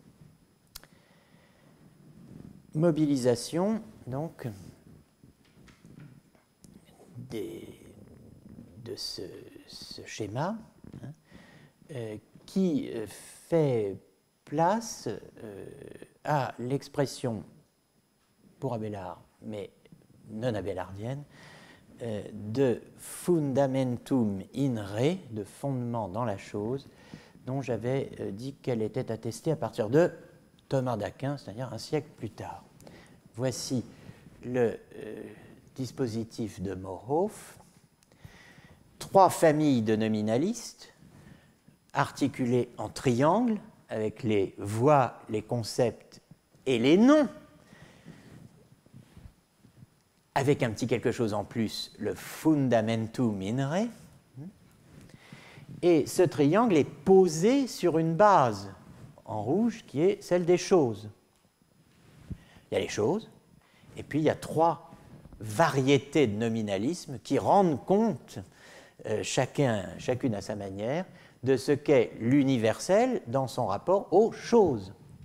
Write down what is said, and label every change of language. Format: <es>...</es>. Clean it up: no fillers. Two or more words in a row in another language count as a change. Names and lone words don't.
<fr>Mobilisation, donc, de ce schéma, hein, qui fait place à l'expression pour Abélard, mais non abélardienne, de</fr> <la>fundamentum in re,</la> <fr>de fondement dans la chose, dont j'avais dit qu'elle était attestée à partir de Thomas d'Aquin, c'est-à-dire un siècle plus tard. Voici le dispositif de Morhof. Trois familles de nominalistes articulées en triangle avec les voix, les concepts et les noms, avec un petit quelque chose en plus, le</fr> <la>fundamentum in re.</la> <fr>Et ce triangle est posé sur une base en rouge qui est celle des choses. Il y a les choses, et puis il y a trois variétés de nominalisme qui rendent compte, chacune à sa manière, de ce qu'est l'universel dans son rapport aux choses.</fr>